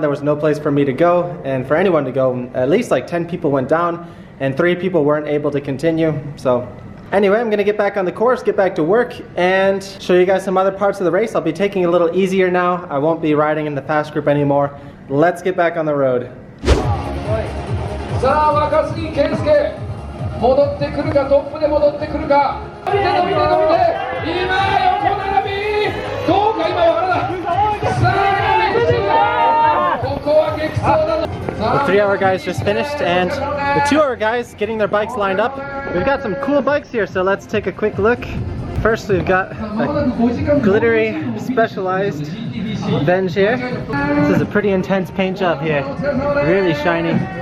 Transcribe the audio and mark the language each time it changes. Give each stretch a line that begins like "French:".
English: There was no place for me to go and for anyone to go. At least like 10 people went down and 3 people weren't able to continue. So anyway, I'm gonna get back on the course, get back to work, and show you guys some other parts of the race. I'll be taking it a little easier now. I won't be riding in the fast group anymore. Let's get back on the road.
Japanese: さあ若杉圭介戻ってくるか、トップで戻ってくるか、伸びて伸びて伸びて、今横並びどうか、今わからない。さあ激走、ここは激走だ。
English: The 3-hour guys just finished, and the 2-hour guys getting their bikes lined up. We've got some cool bikes here, so let's take a quick look. First, we've got a glittery Specialized Venge here. This is a pretty intense paint job here, really shiny.